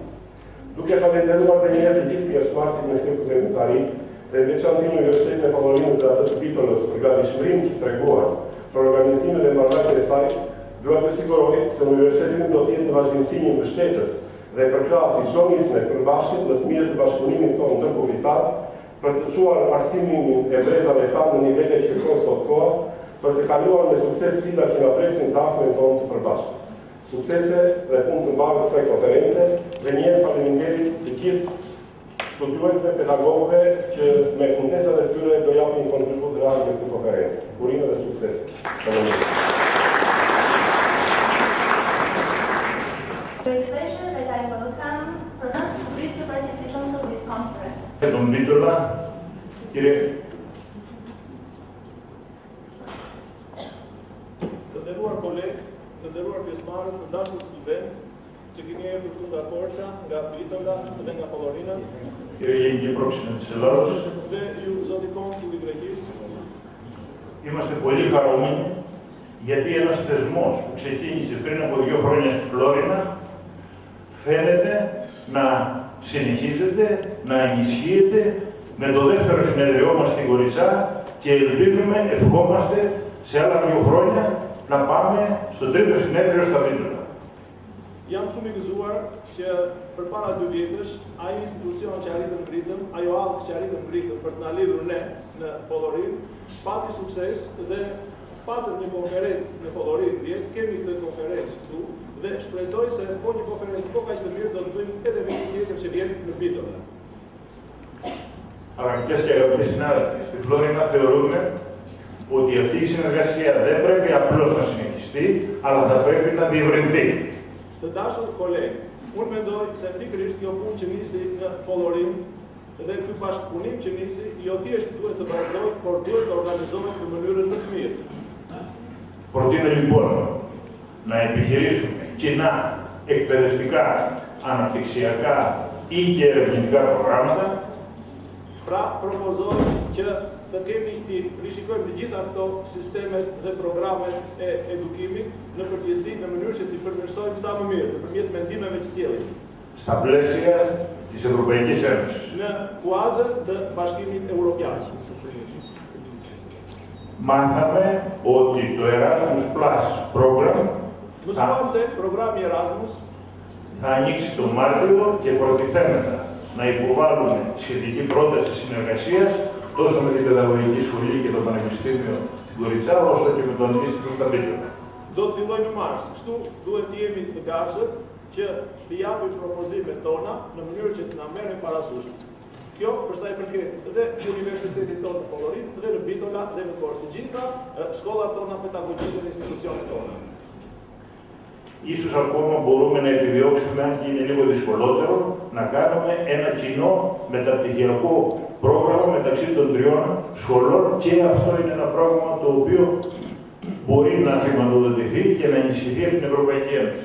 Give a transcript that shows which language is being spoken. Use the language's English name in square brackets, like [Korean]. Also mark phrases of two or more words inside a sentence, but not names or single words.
[Albanian] Duke falenderuar dhe njëherë të gjithë pjesëmarrësit në këtë veprimtari dhe veçanërisht Universitetin e Favorinës dhe atë të Bitolës për gatishmërinë që treguan për organizimin dhe marrëdhënien e saj, dua të siguroj se Universiteti do të jetë në vazhdimsi një mbështetës dhe përkrahasi çdo nisme të përbashkët në të mirë të bashkëpunimit tonë ndërkombëtar për të çuar arsimin e brezave tanë në nivele që kërkon sot koha, për të kaluar me sukses sfidat që na presin të ardhmen tonë të përbashkët. Suksese dhe punë të mbarë kësaj konference dhe njëherë faleminderit të gjithë studiuesve pedagogëve që me kujdesat e tyre do japin një kontribut real në këtë konferencë. Urime dhe sukses. [English] Great pleasure that I welcome the brief participants of this conference. [Greek] Τον Βίτολα, κύριε. [Albanian] Të nderuar kolegë, të nderuar pjesëmarrës, të dashur student që keni ardhur nga Korça, nga Bitola dhe nga Favorina. [Greek] Κύριε Γενική Πρόξενε της Ελλάδος. [Albanian] Dhe ju zoti konsul i Greqisë. [Greek] Είμαστε πολύ χαρούμενοι γιατί ένας θεσμός που ξεκίνησε πριν από 2 χρόνια στη Φλόρινα φαίνεται να συνεχίζεται, να ενισχύεται με το δεύτερο συνεδριό μας στην Κοριτσά και ελπίζουμε, ευχόμαστε σε άλλα 2 χρόνια να πάμε στο 3ο συνέδριο στα Βίτολα. [Albanian] Jam shumë i gëzuar që përpara 2 vjetësh ai institucion që arritëm ngritëm, ajo hallë që arritëm ngritëm për të na lidhur ne në Follorin, pati sukses dhe patëm një konferencë në Follorin vjet, kemi këtë konferencë këtu dhe shpresoj se po një konferencë po kaq të mirë do të bëjmë edhe me një tjetër që vjen në Bitola. [Greek] Αγαπητές και αγαπητοί συνάδελφοι, στη Φλόρινα θεωρούμε ότι αυτή η συνεργασία δεν πρέπει απλώς να συνεχιστεί, αλλά θα πρέπει να διευρυνθεί. [Albanian] Të dashur kolegë, unë mendoj se pikërisht kjo punë që nisi në Follorin dhe ky bashkëpunim që nisi, jo thjesht duhet të vazhdojë, por duhet të organizohet në mënyrën më të mirë. [Greek] Προτείνω λοιπόν να επιχειρήσουμε κοινά εκπαιδευτικά, αναπτυξιακά ή και ερευνητικά προγράμματα. [Albanian] Pra, propozoj që të kemi të rishikojmë të gjitha këto sistemet dhe programet e edukimit në përgjithësi në mënyrë që t'i përmirësojmë sa më mirë nëpërmjet mendimeve që sjellim. [Greek] Στα πλαίσια της Ευρωπαϊκής Ένωσης. [Albanian] Në kuadër të Bashkimit Evropian. [Greek] Μάθαμε ότι το Erasmus Plus program [Albanian] Mësuam se programi Erasmus [Greek] θα ανοίξει τον Μάρτιο και προτιθέμετα να υποβάλουμε σχετική πρόταση συνεργασίας τόσο με την Παιδαγωγική Σχολή και το Πανεπιστήμιο στην Κοριτσά, όσο και με το αντίστοιχο στα Μπίκαινα. [Albanian] do të fillojë në mars. Kështu duhet të jemi të gatshëm që të japim propozimet tona në mënyrë që të na merren parasysh. Kjo për sa i përket dhe universitetit tonë në Pollorin, dhe në Bitola dhe në Korçë, të gjitha shkollat tona pedagogjike dhe institucionet tona. [Greek] Ίσως ακόμα μπορούμε να επιδιώξουμε, αν και είναι λίγο δυσκολότερο, να κάνουμε ένα κοινό μεταπτυχιακό πρόγραμμα μεταξύ των τριών σχολών και αυτό είναι ένα πρόγραμμα το οποίο μπορεί να χρηματοδοτηθεί και να ενισχυθεί από την Ευρωπαϊκή Ένωση.